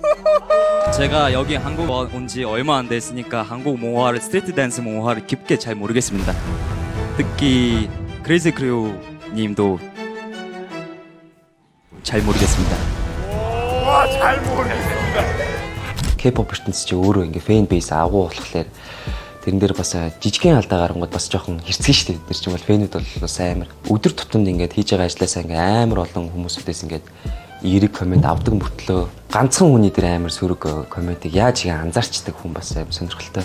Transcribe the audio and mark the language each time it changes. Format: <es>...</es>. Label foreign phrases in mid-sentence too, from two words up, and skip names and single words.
<ko>제가 여기 한국 온 지 얼마 안 됐으니까 한국 문화를,</ko> <en>street dance</en> <ko>문화를 깊게 잘 모르겠습니다. 특히 크레이지 크루 님도 잘 모르겠습니다. 와, 잘 모르겠습니다.</ko> <mn>K-pop ертөнц чи өөрөө ингээ</mn> <en>fan base</en> <mn>агуу болохоор тэрэн дээр бас жижигхэн алдаа гарангууд бас жоохон хэрцгий шүү дээ. Тэр чинь бол фэнүүд бол бас амар өдөр тутамд ингээд хийж байгаа ажлаасаа ингээ амар олон хүмүүсүүдээс ингээд эерэг комент авдаг мөртлөө ганцхан хүний дээр амар сөрөг комментиг яаж их анзаарчдаг хүн бас амар сонирхолтой.</mn>